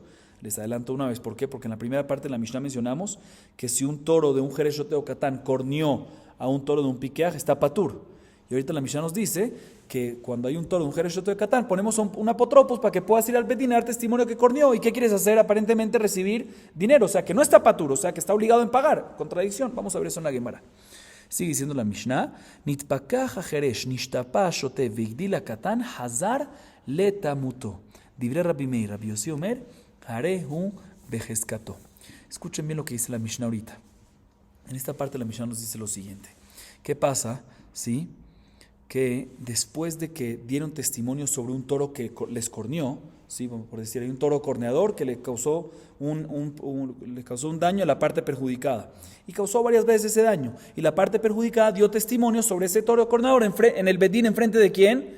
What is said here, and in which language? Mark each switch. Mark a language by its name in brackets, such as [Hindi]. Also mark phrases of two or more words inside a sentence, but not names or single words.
[Spanish] Les adelanto una vez, ¿por qué? Porque en la primera parte de la Mishnah mencionamos que si un toro de un Jerez, Shote o Katán corneó a un toro de un piqueaj, está patur. Y ahorita la Mishnah nos dice que cuando hay un toro de un Jerez, Shote o Katán, ponemos un apotropos para que puedas ir al Bedín a dar testimonio que corneó. ¿Y qué quieres hacer? Aparentemente recibir dinero, o sea que no está patur, o sea que está obligado en pagar. Contradicción, vamos a ver eso en la Gemara. Sigue diciendo la Mishnah, [Hebrew] נתפקח החרש נשתפה שוטה והגדיל קטן חזר לתמותו. דברי רבי מאיר, רבי יוסי אומר, הריהו בחזקתו. [Spanish] Escuchen bien lo que dice la Mishnah ahorita. En esta parte la Mishnah nos dice lo siguiente. ¿Qué pasa? ¿Sí? Que después de que dieron testimonio sobre un toro que les corneó, ¿sí? Por decir, hay un toro corneador que le causó un daño a la parte perjudicada y causó varias veces ese daño, y la parte perjudicada dio testimonio sobre ese toro corneador en el Bedín, enfrente de quién.